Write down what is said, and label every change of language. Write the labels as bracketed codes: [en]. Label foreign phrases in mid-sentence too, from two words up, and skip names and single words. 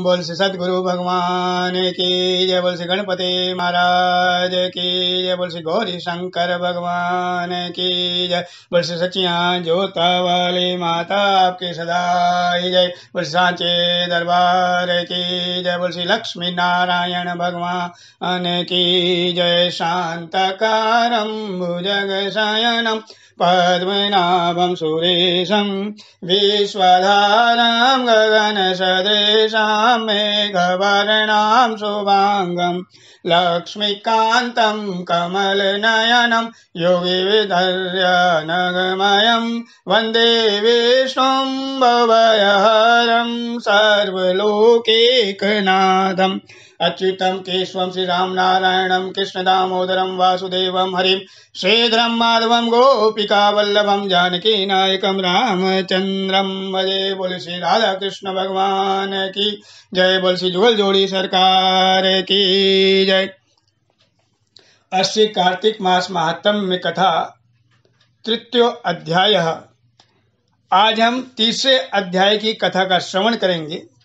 [hi] बोल से सदगुरु भगवान की जय। बोल से गणपति महाराज की जय। बोल से गौरी शंकर भगवान की जय। बोल से सचिया जोता वाली माता आपकी सदा जय। बोल से सांचे दरबार की जय। बोल से लक्ष्मी नारायण भगवान की जय। [sa] शांतकारं भुजगशयनं पद्मनाभं सुरेशं विश्वधारां गगनसदृशां मेघवर्णां शुभांगं लक्ष्मीकान्तं कमलनयनं योगिविधर्यनगमयं वन्दे विष्णुं भवभयहरं सर्वलोकैकनाथम् अच्युतं केशवं श्रीराम नारायणं कृष्ण दामोदरं वासुदेवं हरिं श्रीधरं माधवं गोपिका वल्लभं जानकी नायकं रामचंद्रं भजे। [hi] बोल श्री राधा कृष्ण भगवान की जय। बोल श्री जुगल जोड़ी सरकार की जय। अश्री कार्तिक मास महात्म्य कथा तृतीय अध्याय। आज हम तीसरे अध्याय की कथा का श्रवण करेंगे।